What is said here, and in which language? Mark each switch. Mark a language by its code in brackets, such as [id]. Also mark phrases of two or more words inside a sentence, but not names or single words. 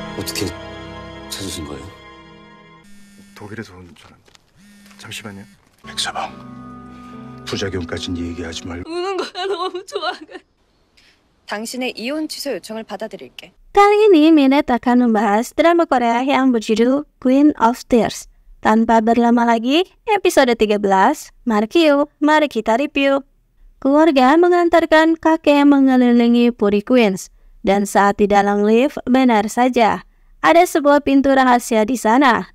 [ko] 어떻게 찾으신 거예요? 독일에서 온 사람. 잠시만요. 백서방, 부작용까진 얘기하지 말고. 우는 거야 너무 좋아가. 당신의 이혼 취소 요청을 받아들일게. [id] Kali ini Minette akan membahas drama Korea yang berjudul Queen of Tears. Tanpa berlama lagi, episode 13, mari kita review. Keluarga mengantarkan kakek mengelilingi Puri Queens, dan saat di dalam lift, benar saja, ada sebuah pintu rahasia di sana.